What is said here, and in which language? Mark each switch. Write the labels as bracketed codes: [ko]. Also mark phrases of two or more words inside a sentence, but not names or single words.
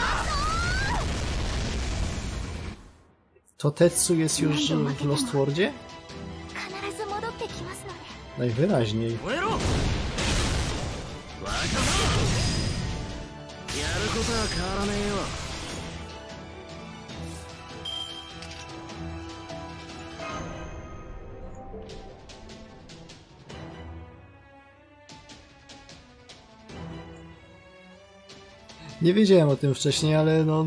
[pl] To Tetsu jest już w Lostwordzie? [ja] 必ず戻ってきますので [pl] Najwyraźniej. [ja] 燃えろ若者やることは変わらねえよ [pl] Nie wiedziałem o tym wcześniej, ale no...